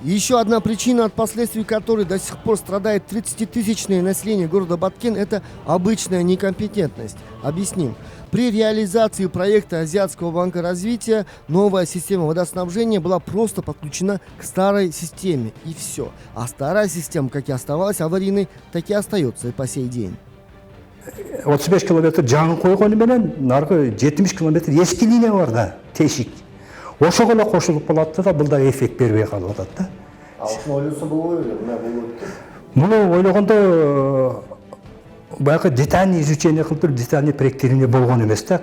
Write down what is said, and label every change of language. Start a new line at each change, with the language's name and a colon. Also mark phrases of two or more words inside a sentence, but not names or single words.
Russian: Еще одна причина, от последствий которой до сих пор страдает 30-тысячное население города Баткен, это обычная некомпетентность. Объясним. При реализации проекта Азиатского банка развития новая система водоснабжения была просто подключена к старой системе. И все. А старая система, как и оставалась аварийной, так и остается и по сей день.
Kyrgyz: 35 километр жаңы койгону менен наркы 70 километр эски линия бар да, тешик. Ошого эле кошулуп калат да, бул да эффект бербей калып атат да. Алтын ойлоса болбой эле, мына болот. Муну ойлогондо баягы
Russian: детальный изучение
Kyrgyz: кылып туруп
Russian: детальный проектирование
Kyrgyz: болгон эмес да.